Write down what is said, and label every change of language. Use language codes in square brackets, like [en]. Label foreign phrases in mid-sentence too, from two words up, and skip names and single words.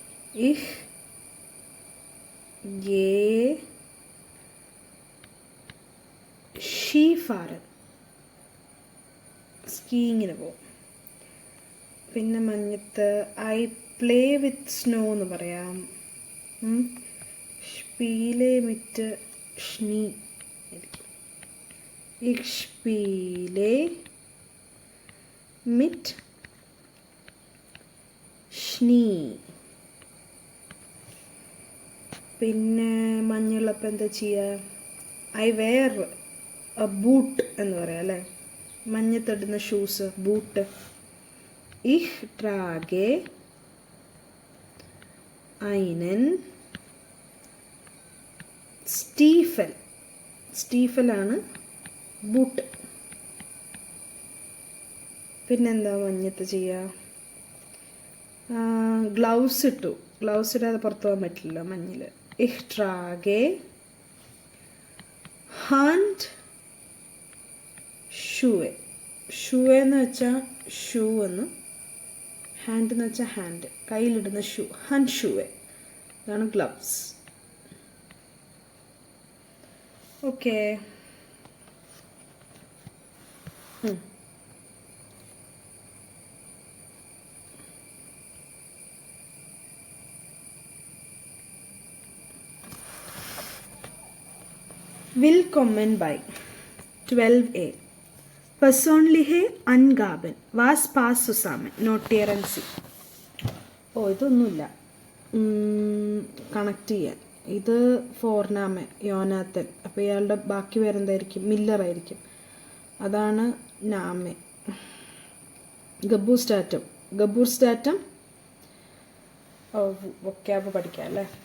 [de] Ich gehe Skifahren. [ml] സ്കീയിങ്ങിന് പോകും. പിന്നെ മഞ്ഞത്ത് [en] I play with snow [ml] എന്ന് പറയാം. [de] spiele mit Schnee ആയിരിക്കും. Ich spiele mit Schnee. [ml] പിന്നെ മഞ്ഞുള്ളപ്പോൾ എന്താ ചെയ്യുക? [en] I wear boot [ml] എന്ന് പറയാം അല്ലേ, മഞ്ഞത്തിടുന്ന ഷൂസ്, ബൂട്ട്. [de] Ich trage einen Stiefel. [ml] സ്റ്റീഫലാണ് ബൂട്ട്. പിന്നെന്താ മഞ്ഞത്ത് ചെയ്യുക? ഗ്ലൗസ് ഇട്ടു. ഗ്ലൗസ് ഇടാതെ പുറത്തു പോകാൻ പറ്റില്ല മഞ്ഞിൽ. [de] Ich trage Handschuhe. [ml] ഷൂവെ എന്ന് വെച്ചാൽ ഷൂ എന്ന്, ഹാൻഡ് എന്ന് വെച്ചാൽ ഹാൻഡ്, കയ്യിലിടുന്ന ഷൂ. Handschuhe. ഇതാണ് ഗ്ലൗസ്. ഓക്കെ. [de] Willkommen bei 12a. Persönliche Angaben. Was passt zusammen? Notieren Sie. [ml] ഇതൊന്നുമില്ല കണക്ട് ചെയ്യാൻ. ഇത് ഫോർനാമെ, യോനാത്തൻ. അപ്പോൾ ഇയാളുടെ ബാക്കി പേരെന്തായിരിക്കും? മില്ലറായിരിക്കും. അതാണ് നാമെ. ഗബൂർസ്റ്റാറ്റം. ഗബൂർസ്റ്റാറ്റം വൊക്കാബ് പഠിക്കാം അല്ലേ.